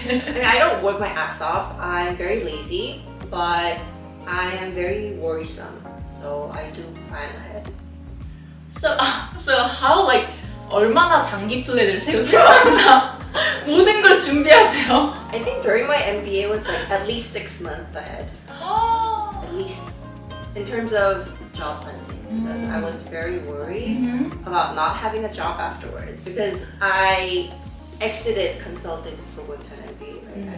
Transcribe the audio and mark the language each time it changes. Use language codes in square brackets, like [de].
[en] I mean, I don't work my ass off. I'm very lazy, but I am very worrisome. So I do plan ahead. So how [ko] 얼마나 장기 플랜을 세우세요? 항상 모든 걸 준비하세요. [en] I think during my MBA was at least 6 months ahead. At least in terms of job hunting, because I was very worried about not having a job afterwards because I exited consulting before going to an MBA, right?